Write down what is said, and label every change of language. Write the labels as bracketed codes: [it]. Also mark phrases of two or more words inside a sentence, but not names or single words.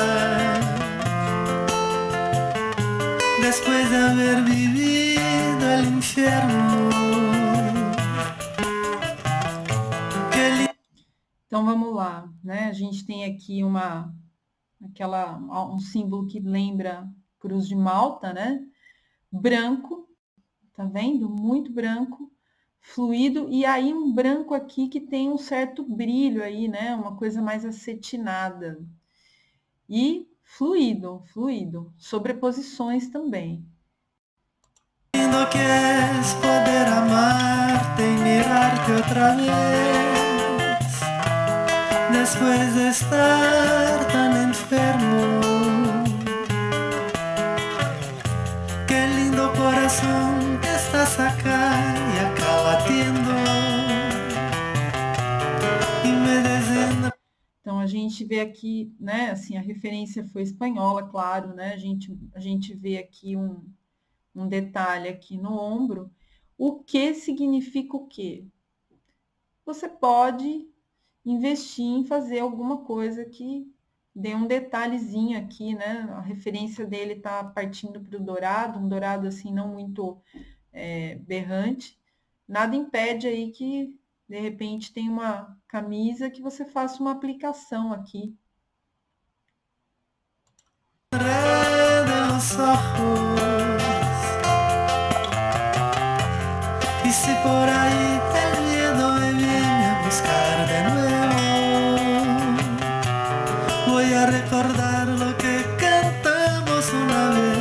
[es] después de haber vivido el infierno. Qué lindo. [pt] Então vamos lá, né? A gente tem aqui um símbolo que lembra Cruz de Malta, né? Branco, tá vendo? Muito branco, fluido, e aí um branco aqui que tem um certo brilho aí, né? Uma coisa mais acetinada. E fluido, sobreposições também. [es] Lindo que es poder amarte y mirarte otra vez después de estar tan enfermo. Qué lindo corazón que estás acá y acá latiendo y me desenra. [pt] Então a gente vê aqui, né? Assim, a referência foi espanhola, claro, né? A gente vê aqui um detalhe aqui no ombro. O que significa o quê? Você pode investir em fazer alguma coisa que dei um detalhezinho aqui, né? A referência dele tá partindo para o dourado, um dourado assim não muito berrante. Nada impede aí que, de repente, tem uma camisa que você faça uma aplicação aqui. [es] Los ojos. Y si por ahí el miedo me viene a buscar de nuevo, voy a recordar lo que cantamos una vez.